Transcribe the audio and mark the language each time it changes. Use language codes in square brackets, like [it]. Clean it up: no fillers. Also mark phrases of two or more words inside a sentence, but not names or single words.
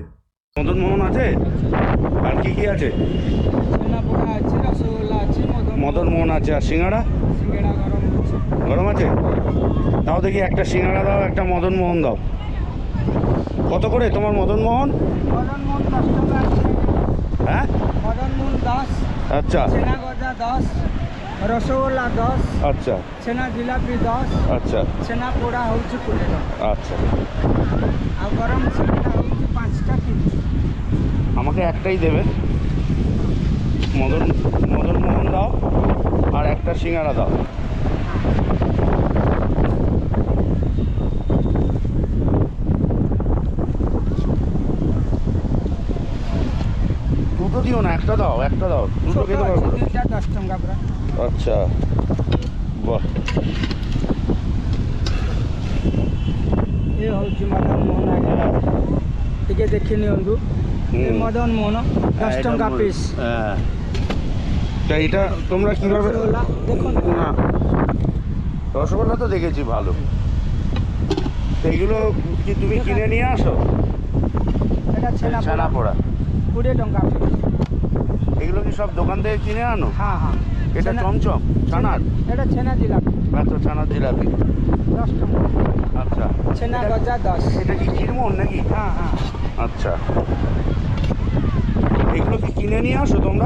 [bn] মদন মোহন আছে, আর কি কি আছে? মদন মোহন আছে, আর সিঙ্গাড়া গরম আছে। দাও দেখি, একটা সিঙ্গাড়া দাও, একটা মদন মোহন দাও। কত করে তোমার মদন মোহন? মদন মোহন 10 টাকা আছে। হ্যাঁ, মদন মোহন 10, আচ্ছা [or] ଛେନା ଗଜା 10, ରସଗୋଲ୍ଲା 10, [bn] আচ্ছা [or] ଛେନା ଜିଲାପି 10, [bn] আচ্ছা [or] ଛେନା ପୋଡ଼ା ହଉଛି 20 ଟଙ୍କା। [bn] আচ্ছা। [or] ଆ ଗରମ ଛେନା ହଉଛି 5ଟା କେଜି। [bn] আমাকে একটাই দেবে, মদন মদন মোহন দাও আর একটা সিঙ্গাড়া দাও। দুটো দিও না, একটা দাও, একটা দাও, দুটো ছোট খেতে আছে পারবো না। 2টা 10 টাকা পুরা। আচ্ছা, বাহ। [or] ଏ ହେଉଛି ମଦନ ମୋହନ ଆଜ୍ଞା, ଟିକେ ଦେଖି ନିଅନ୍ତୁ। ଏ ମଦନ ମୋହନ 10 ଟଙ୍କା ପିସ୍। [bn] হ্যাঁ, তা এটা তোমরা কিভাবে? রসগোল্লা দেখুন। না, রসগোল্লা তো দেখেছি ভালো। তো এগুলো কি তুমি কিনে নিয়ে আসো? এটা ଛେନା ছানা পোড়া পোড়া [or] 20 ଟଙ୍କା ପିସ୍। [bn] এগুলো কি সব দোকান থেকে কিনে আনো? হ্যাঁ হ্যাঁ। এটা চমচম ছানার? এটা ଛେনা জিলাপি আচ্ছা, ছানার জিলাপি। [or] 10 ଟଙ୍କା। [bn] আচ্ছা, [or] ଛେନା ଗଜା 10। [bn] এটা কি ক্ষীরমোহন নাকি? হ্যাঁ হ্যাঁ আচ্ছা, এগুলো কি কিনে নিয়ে আসো তোমরা?